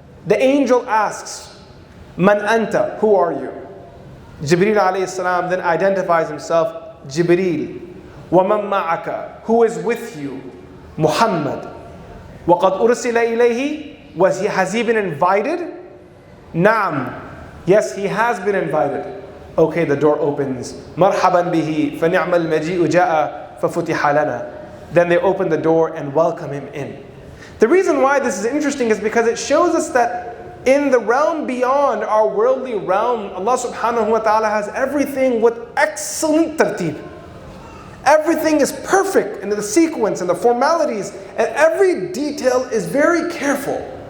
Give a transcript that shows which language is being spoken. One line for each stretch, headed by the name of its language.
English: The angel asks,
Arabic: Man anta,
English: who are you? Jibreel alayhi salam then identifies himself, Jibreel.
Arabic: وَمَن مَعَكَ,
English: who is with you? Muhammad.
Arabic: وَقَدْ أُرْسِلَ إِلَيْهِ,
English: has he been invited? Naam. Yes, he has been invited. Okay, the door opens.
Arabic: Marhaban bihi, فَنِعْمَ الْمَجِيءُ جَاءَ فَفُتِحَ لَنَا.
English: Then they open the door and welcome him in. The reason why this is interesting is because it shows us that in the realm beyond our worldly realm, Allah subhanahu wa ta'ala has everything with excellent tartib. Everything is perfect in the sequence and the formalities, and every detail is very careful.